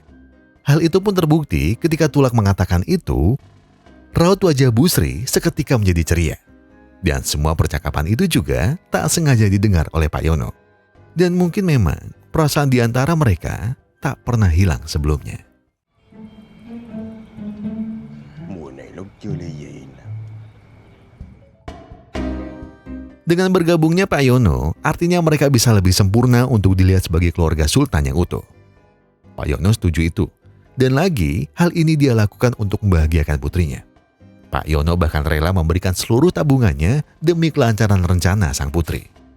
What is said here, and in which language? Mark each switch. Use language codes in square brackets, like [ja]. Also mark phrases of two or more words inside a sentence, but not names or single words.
[id] Hal itu pun terbukti ketika Tulak mengatakan itu, raut wajah Busri seketika menjadi ceria. Dan semua percakapan itu juga tak sengaja didengar oleh Pak Yono. Dan mungkin memang perasaan di antara mereka tak pernah hilang sebelumnya. [vi] Mùa này lúc chưa ly dị nè. [id] Dengan bergabungnya Pak Yono, artinya mereka bisa lebih sempurna untuk dilihat sebagai keluarga sultan yang utuh. Pak Yono setuju itu. Dan lagi, hal ini dia lakukan untuk membahagiakan putrinya. Pak Yono bahkan rela memberikan seluruh tabungannya demi kelancaran rencana sang putri.